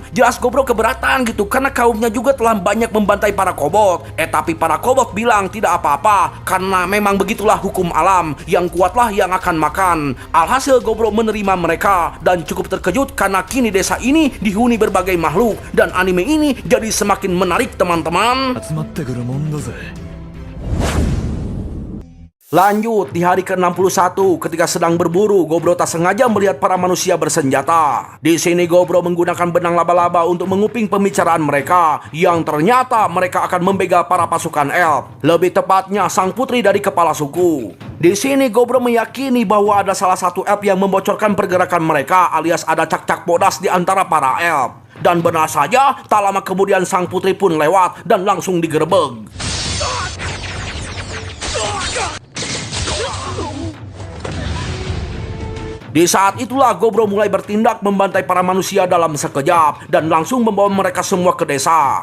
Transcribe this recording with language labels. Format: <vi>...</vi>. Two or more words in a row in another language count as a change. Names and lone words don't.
<id>Jelas Gobro keberatan gitu karena kaumnya juga telah banyak membantai para kobold. Tapi para kobold bilang tidak apa-apa karena memang begitulah hukum alam, yang kuatlah yang akan makan. Alhasil Alhasil Gobro menerima mereka dan cukup terkejut karena kini desa ini dihuni berbagai makhluk dan anime ini jadi semakin menarik teman-teman.</id> <ja>集まってくるもんだぜ。</ja> <id>Lanjut, di hari ke-61 ketika sedang berburu, Gobro tak sengaja melihat para manusia bersenjata. Di sini Gobro menggunakan benang laba-laba untuk menguping pembicaraan mereka, yang ternyata mereka akan membegal para pasukan elf. Lebih tepatnya sang putri dari kepala suku. Di sini Gobro meyakini bahwa ada salah satu elf yang membocorkan pergerakan mereka, alias ada cak-cak bodas di antara para elf. Dan benar saja, tak lama kemudian sang putri pun lewat dan langsung digerebek. Di saat itulah Gobro mulai bertindak membantai para manusia dalam sekejap dan langsung membawa mereka semua ke desa.</id>